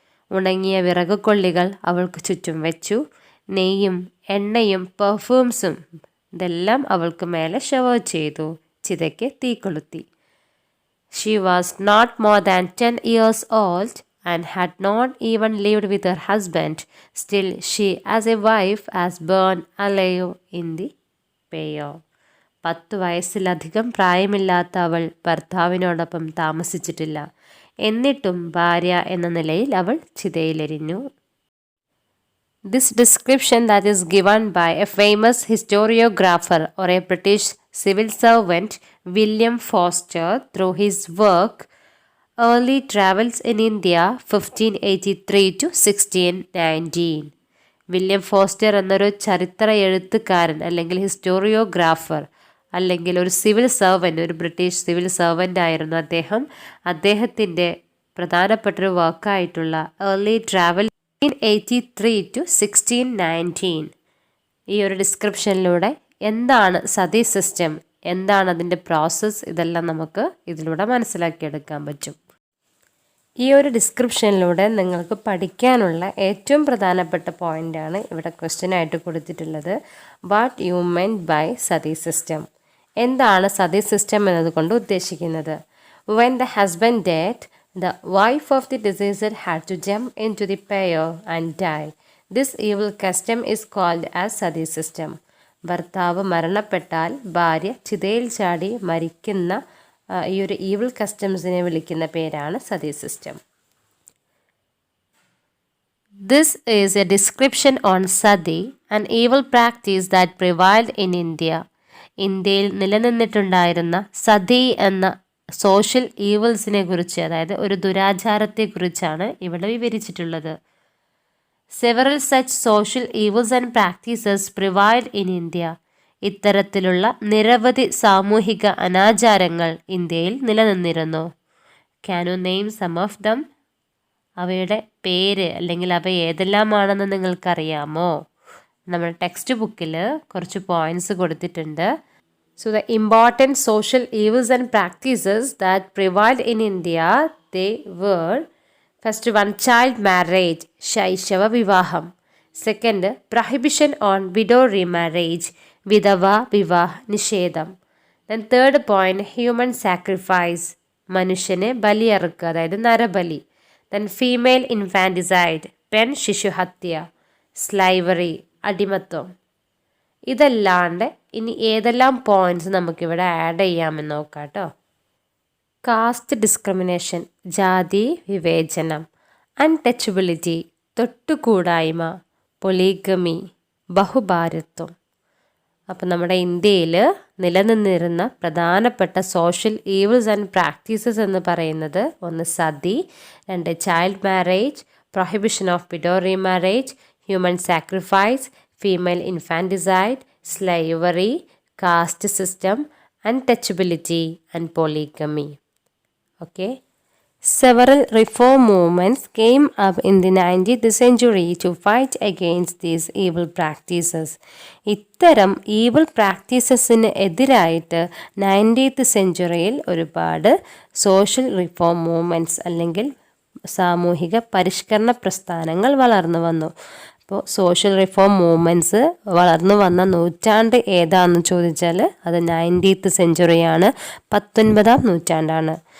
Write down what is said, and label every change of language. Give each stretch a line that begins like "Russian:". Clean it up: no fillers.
Malayalam: ഉണങ്ങിയ വിറകുകൊള്ളികൾ അവൾക്ക് ചുറ്റും വെച്ചു. നെയ്യും എണ്ണയും പെർഫ്യൂംസും ഇതെല്ലാം അവൾക്ക് മേലെ ഷവർ ചെയ്തു. ചിതയ്ക്ക് തീ കൊളുത്തി.
English: She was not more than 10 years old and had not even lived with her husband. Still she as a wife has burned alive in the pyre.
Malayalam: 10 വയസ്സിലധികം പ്രായമില്ലാത്ത അവൾ ഭർത്താവിനോടൊപ്പം താമസിച്ചിട്ടില്ല. എന്നിട്ടും ഭാര്യ എന്ന നിലയിൽ അവൾ ചിതയിലെരിഞ്ഞു.
English: This description that is given by a famous historiographer or a British civil servant, William Foster, through his work Early Travels in India 1583 to 1619.
Malayalam: William foster എന്നൊരു ചരിത്ര എഴുത്തുകാരൻ അല്ലെങ്കിൽ ഹിസ്റ്റോറിയോഗ്രാഫർ അല്ലെങ്കിൽ ഒരു സിവിൽ സർവൻ്റ്, ഒരു ബ്രിട്ടീഷ് സിവിൽ സർവൻ്റ് ആയിരുന്നു അദ്ദേഹം. അദ്ദേഹത്തിൻ്റെ പ്രധാനപ്പെട്ടൊരു വർക്കായിട്ടുള്ള ഏർലി ട്രാവൽ 1583 to 1619. ഈ ഒരു ഡിസ്ക്രിപ്ഷനിലൂടെ എന്താണ് സതി സിസ്റ്റം, എന്താണ് അതിൻ്റെ പ്രോസസ്സ്, ഇതെല്ലാം നമുക്ക് ഇതിലൂടെ മനസ്സിലാക്കിയെടുക്കാൻ പറ്റും. ഈ ഒരു ഡിസ്ക്രിപ്ഷനിലൂടെ നിങ്ങൾക്ക് പഠിക്കാനുള്ള ഏറ്റവും പ്രധാനപ്പെട്ട പോയിൻ്റാണ് ഇവിടെ ക്വസ്റ്റ്യൻ ആയിട്ട് കൊടുത്തിട്ടുള്ളത്.
English: What you meant by sati system.
Malayalam: എന്താണ് സതി സിസ്റ്റം എന്നതുകൊണ്ട് ഉദ്ദേശിക്കുന്നത്?
English: When the husband died, the wife of the deceased had to jump into the pyre and die. This evil custom is called as sati system.
Malayalam: ഭർത്താവ് മരണപ്പെട്ടാൽ ഭാര്യ ചിതയിൽ ചാടി മരിക്കുന്ന ഈ ഒരു ഈവിൾ കസ്റ്റംസിനെ വിളിക്കുന്ന പേരാണ് sati system.
English: This is a description on sati, an evil practice that prevailed in India.
Malayalam: ഇന്ത്യയിൽ നിലനിന്നിട്ടുണ്ടായിരുന്ന സതി എന്ന സോഷ്യൽ ഈവിൾസിനെ കുറിച്ച്, അതായത് ഒരു ദുരാചാരത്തെക്കുറിച്ചാണ് ഇവിടെ വിവരിച്ചിട്ടുള്ളത്.
English: Several such social evils and practices prevailed in India.
Malayalam: ഇത്തരത്തിലുള്ള നിരവധി സാമൂഹിക അനാചാരങ്ങൾ ഇന്ത്യയിൽ നിലനിന്നിരുന്നു.
English: Can you name some of them?
Malayalam: അവയുടെ പേര് അല്ലെങ്കിൽ അവ ഏതെല്ലാമാണെന്ന് നിങ്ങൾക്കറിയാമോ? നമ്മൾ ടെക്സ്റ്റ് ബുക്കിൽ കുറച്ച് പോയിന്റ്സ് കൊടുത്തിട്ടുണ്ട്.
English: So the important social evils and practices that prevailed in India, they were: first one, child marriage,
Malayalam: ശൈശവ വിവാഹം.
English: Second, prohibition on widow remarriage,
Malayalam: വിധവ വിവാഹ നിഷേധം.
English: then third point human sacrifice,
Malayalam: മനുഷ്യനെ ബലിയറുക്കുക, അതായത് നരബലി.
English: then female infanticide,
Malayalam: പെൺ ശിശുഹത്യ. സ്ലൈവറി, അടിമത്വം. ഇതല്ലാണ്ട് ഇനി ഏതെല്ലാം പോയിന്റ്സ് നമുക്കിവിടെ ആഡ് ചെയ്യാമെന്ന് നോക്കാം കേട്ടോ. കാസ്റ്റ് ഡിസ്ക്രിമിനേഷൻ, ജാതി വിവേചനം. അൺടച്ചബിലിറ്റി, തൊട്ടുകൂടായ്മ. പൊളിഗമി, ബഹുഭാര്യത്വം. അപ്പം നമ്മുടെ ഇന്ത്യയിൽ നിലനിന്നിരുന്ന പ്രധാനപ്പെട്ട സോഷ്യൽ ഈവിൾസ് ആൻഡ് പ്രാക്ടീസസ് എന്ന് പറയുന്നത് ഒന്ന് സതി, രണ്ട് child marriage, prohibition of widow remarriage, human sacrifice, female infanticide, സ്ലൈവറി, caste system, untouchability and പൊളിഗമി.
English: Okay. Several reform movements came up in the 19th century to fight against these evil practices.
Malayalam: ഇത്തരം evil പ്രാക്ടീസസിന് എതിരായിട്ട് 19th സെഞ്ച്വറിയിൽ ഒരുപാട് social reform movements അല്ലെങ്കിൽ സാമൂഹിക പരിഷ്കരണ പ്രസ്ഥാനങ്ങൾ വളർന്നു വന്നു. അപ്പോൾ സോഷ്യൽ റിഫോം മൂവ്മെൻറ്റ്സ് വളർന്നു വന്ന നൂറ്റാണ്ട് ഏതാണെന്ന് ചോദിച്ചാൽ അത് 19th സെഞ്ച്വറിയാണ്, 19ാം നൂറ്റാണ്ടാണ്.